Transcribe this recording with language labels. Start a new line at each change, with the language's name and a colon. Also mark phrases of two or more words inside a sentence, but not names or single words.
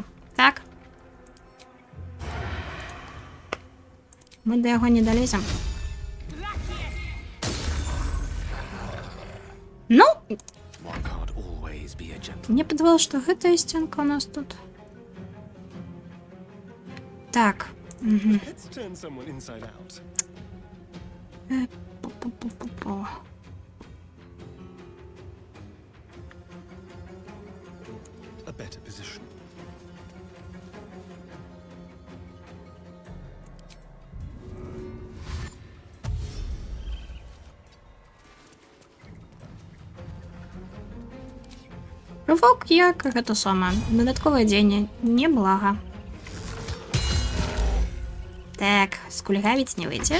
Belarusian: Так? Мы да яго не далезем. Ну, мне падавалося, што гэтая сценка у нас тут. Так.
English: Let's turn someone inside out. A better position.
Belarusian: Рывок як гэта сама. Дадатковае дзеянне неблага. Так, скульгавіць не выйдзе.